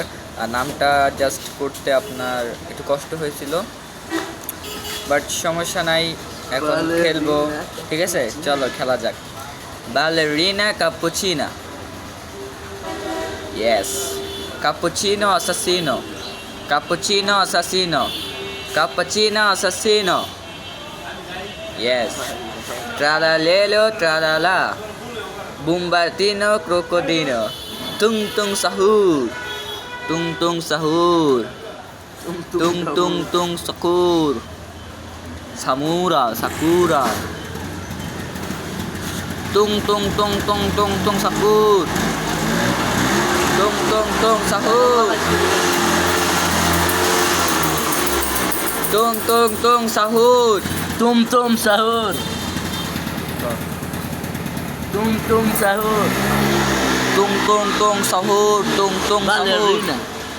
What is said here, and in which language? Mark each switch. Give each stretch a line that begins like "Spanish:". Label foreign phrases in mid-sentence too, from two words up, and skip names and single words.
Bangla: আর নামটা জাস্ট করতে আপনার একটু কষ্ট হয়েছিল, বাট সমস্যা নাই, এখন খেলবো। ঠিক আছে, চলো খেলা যাক। ব্যালেরিনা ক্যাপুচিনা, ইয়েস, ক্যাপুচিনো অ্যাসাসিনো, ক্যাপুচিনো অ্যাসাসিনো, ক্যাপুচিনো অ্যাসাসিনো, ইয়েস। Tralalelo, tralala, Bombartino, crocodilo, tung tung sahur, tung tung sahur, tung tung tung sakur, samura, sakura, tung tung tung tung tung tung sakur, tung tung tung sahur, tung tung tung sahur, Tum tum sahur. Tum tum sahur. tung tung tung sahur, tung tung sahur. Ballerina.